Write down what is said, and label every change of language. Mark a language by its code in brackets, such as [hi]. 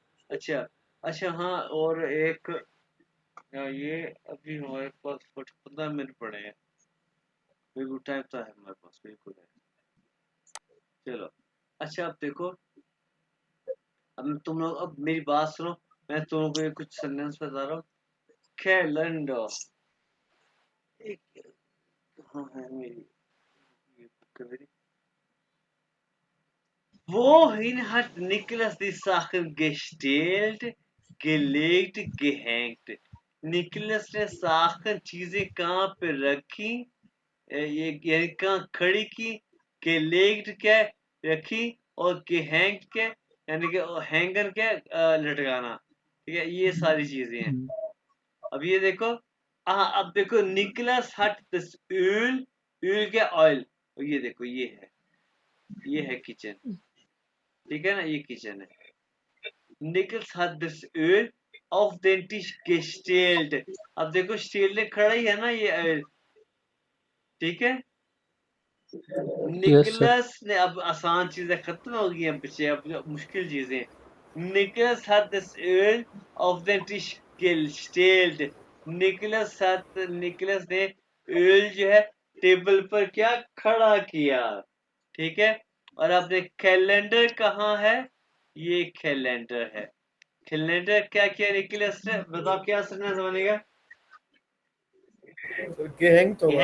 [hi] अच्छा अच्छा, हाँ और एक यार, ये अभी हमारे पास 15 मिनट पड़े हैं, बिल्कुल टाइम तो है हमारे पास, बिल्कुल है। चलो अच्छा, अब देखो, अब तुम लोग अब मेरी बात सुनो, मैं तुम लोगों को ये कुछ सेंटेंस बता रहा हूँ। कैलेंडर, एक हाँ है मेरी ये बुक है मेरी। [de] Wohin hat Niklas die Sachen gestellt, gelegt, gehängt? [hi] Nicholas ने साखन चीजें कहाँ पे रखी, ये यानी कहाँ खड़ी की, गेलेग्ड क्या है, रखी, और गेहैंग क्या है, यानी कि हैंगर क्या है, लटकाना, ठीक है, ये सारी चीजें हैं। अब ये देखो, हाँ अब देखो, निकलस हट दिस ऑयल क्या, ऑयल, और ये देखो ये है किचन, ठीक है ना, ये किचन है। [de] Nichols hat das Öl auf den Tisch gestellt. [hi] अब देखो स्टील ने खड़ा ही है ना ये ऑयल, ठीक है। [en] Yes sir. [hi] निकोलस ने, अब आसान चीजें खत्म हो गई हैं पीछे, अब जो मुश्किल चीजें। [de] निकोलस hat das Öl auf den Tisch gestellt. [hi] Nicholas ने ऑयल जो है टेबल पर क्या खड़ा किया, ठीक है। और आपने कैलेंडर कहाँ है, ये कैलेंडर है। कैलेंडर क्या किया निकोलस ने, बताओ क्या सेंटेंस बनेगा। तो gehängt होगा ना।